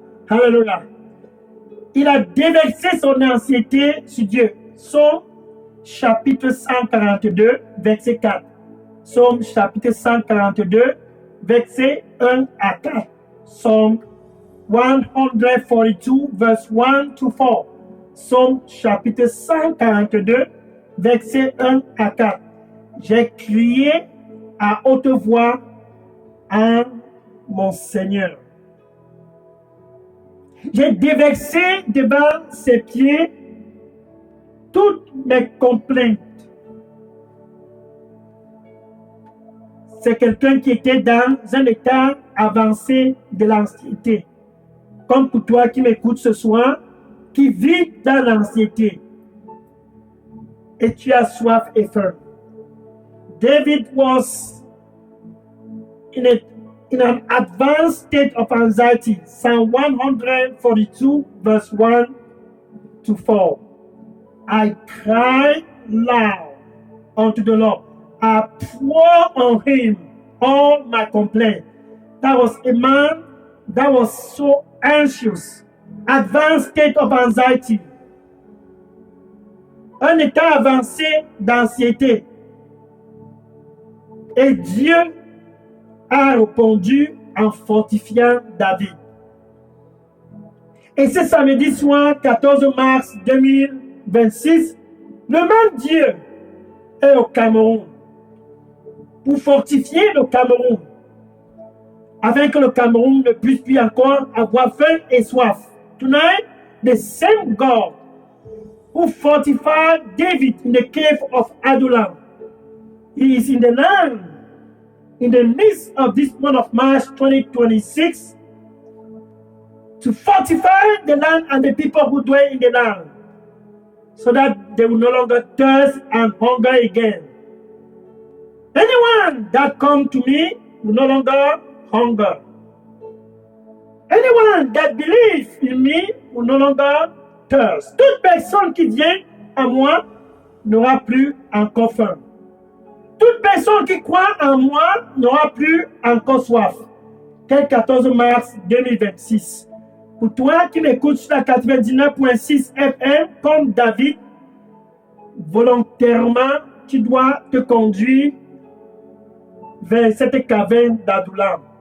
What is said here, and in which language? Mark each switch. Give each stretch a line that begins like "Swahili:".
French: Hallelujah. Il a déversé son anxiété sur Dieu. Psaume chapitre 142, verset 4. Psaume chapitre 142, verset 1 à 4.
English: Psaume 142, verse 1 to 4.
French: Psaume chapitre 142, verset 1 à 4. J'ai crié à haute voix à mon Seigneur. J'ai déversé devant ses pieds toutes mes complaintes. C'est quelqu'un qui était dans un état avancé de l'anxiété. Comme pour toi qui m'écoutes ce soir, qui vit dans l'anxiété. Et tu as soif et faim.
English: David was in an advanced state of anxiety. Psalm 142, verse 1 to 4. I cried loud unto the Lord. I poured on him all my complaints. That was a man that was so anxious, advanced state of anxiety.
French: Un état avancé d'anxiété. Et Dieu a répondu en fortifiant David. Et ce samedi soir, 14 mars 2026, le même Dieu est au Cameroun pour fortifier le Cameroun, afin que le Cameroun ne puisse plus encore avoir faim et soif.
English: Tonight, the same God who fortified David in the cave of Adullam, he is in the land, in the midst of this month of March 2026, to fortify the land and the people who dwell in the land, so that they will no longer thirst and hunger again. Anyone that come to me will no longer hunger. Anyone that believes in me will no longer thirst.
French: Toute personne qui vient à moi n'aura plus encore faim. Toute personne qui croit en moi n'aura plus encore soif. Quel 14 mars 2026. Pour toi qui m'écoutes sur la 99.6 FM, comme David, volontairement, tu dois te conduire vers cette caverne d'Adullam.